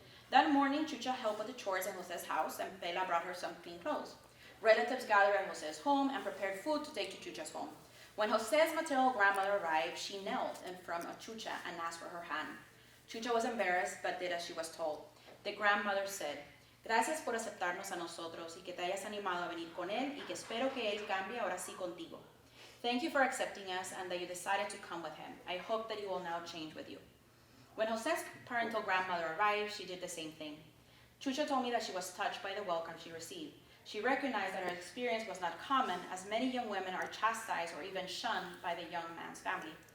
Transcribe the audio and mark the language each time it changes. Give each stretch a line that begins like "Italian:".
English: That morning, Chucha helped with the chores in Jose's house, and Pela brought her some clean clothes. Relatives gathered at Jose's home and prepared food to take to Chucha's home. When Jose's maternal grandmother arrived, she knelt in front of Chucha and asked for her hand. Chucha was embarrassed, but did as she was told. The grandmother said,
Spanish: "Gracias por aceptarnos a nosotros y que te hayas animado a venir con él y que espero que él cambie ahora sí contigo.
English: Thank you for accepting us and that you decided to come with him. I hope that he will now change with you." When Jose's parental grandmother arrived, she did the same thing. Chucha told me that she was touched by the welcome she received. She recognized that her experience was not common, as many young women are chastised or even shunned by the young man's family.